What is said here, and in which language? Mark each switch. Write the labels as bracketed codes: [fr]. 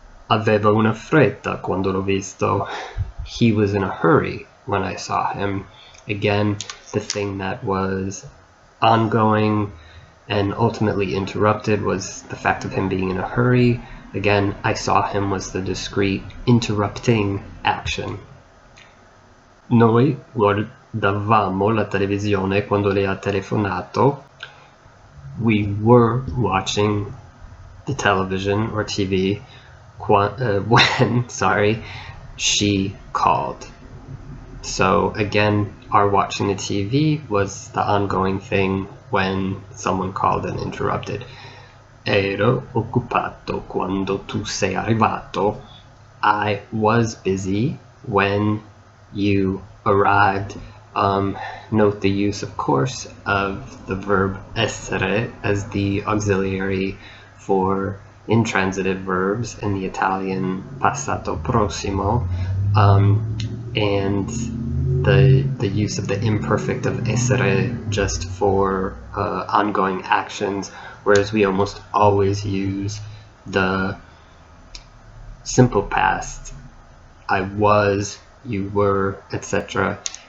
[it] Aveva una fretta quando l'ho visto. [en] He was in a hurry when I saw him. Again, the thing that was ongoing and ultimately interrupted was the fact of him being in a hurry. Again, I saw him was the discrete interrupting action. [it] Noi guardavamo la televisione quando lei ha telefonato. [en] We were watching the television or TV when she called. So again, our watching the TV was the ongoing thing when someone called and interrupted. [it] Ero occupato quando tu sei arrivato. [en] I was busy when you arrived. Note the use, of course, of the verb essere as the auxiliary for intransitive verbs in the Italian passato prossimo, and the use of the imperfect of essere just for ongoing actions, whereas we almost always use the simple past, I was, you were, etc.